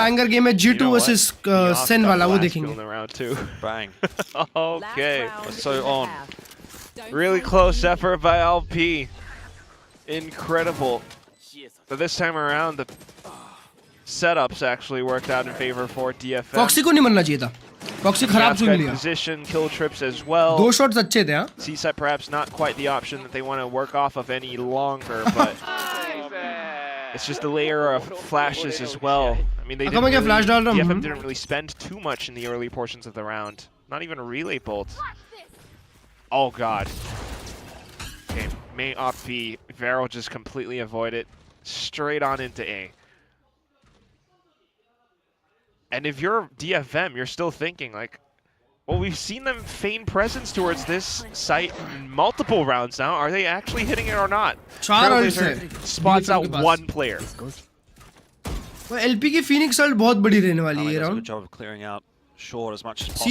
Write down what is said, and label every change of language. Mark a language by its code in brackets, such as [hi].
[hi] Banger game है G2 versus Sen वाला वो देखेंगे। [en] Round two. Bang. Okay. So on. Really close effort by LP. Incredible. But this time around, the setups actually worked out in favor for DFM. [hi] Foxy को नहीं मरना चाहिए था। Foxy खराब स्विंग लिया। [en] Position, kill trips as well. [hi] दो shots अच्छे थे हाँ। [en] C-side perhaps not quite the option that they want to work off of any longer, but it's just a layer of flashes as well. I mean, they didn't really, DFM didn't really spend too much in the early portions of the round. Not even a relay bolt. Oh god. Okay, may op B. Varel just completely avoid it. Straight on into A. And if you're DFM, you're still thinking like, well, we've seen them feign presence towards this site in multiple rounds now. Are they actually hitting it or not? Spots out one player. [hi] LP की Phoenix ult बहुत बड़ी रहने वाली है ये round. [en] Good job of clearing out short as much as possible.